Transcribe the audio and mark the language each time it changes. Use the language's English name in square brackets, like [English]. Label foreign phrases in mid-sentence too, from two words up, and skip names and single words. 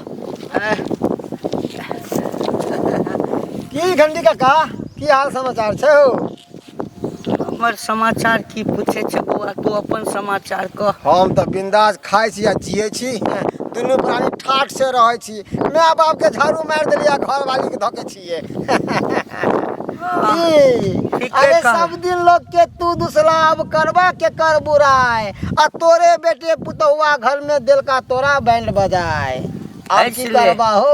[Maithili] की घंटी काका की हाल समाचार छै हो हमर समाचार की पूछे छ बौआ तू अपन समाचार कह हम तो बिंदास खाइ छी आ जियै छी दुनू प्राणी ठाठ से रहै छी माँ बाप के झाड़ू मार देलिया घर वाली के धके छिए ठीके अरे कहल। सब दिन लोग के तू दुसलाब करवा के कर बुराए आ तोरे बेटे पुतौआ घर में दिल का तोरा बैंड बजाए अब की करबा हो